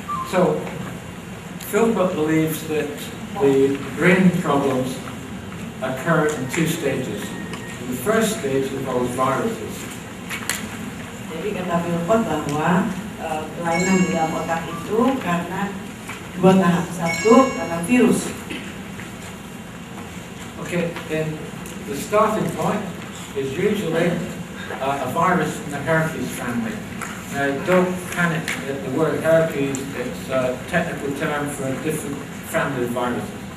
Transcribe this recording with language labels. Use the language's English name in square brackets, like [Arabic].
[English] So Philpott believes that the brain problems occur in two stages. The first stage involves viruses. [Indonesian] Jadi kata Philpott bahwa kelainan di dalam otak itu karena dua tahap. Satu, karena virus. [English] Okay, and the starting point is usually a virus in the herpes family. Now, don't panic at the word herpes. It's a technical term for a different family of viruses.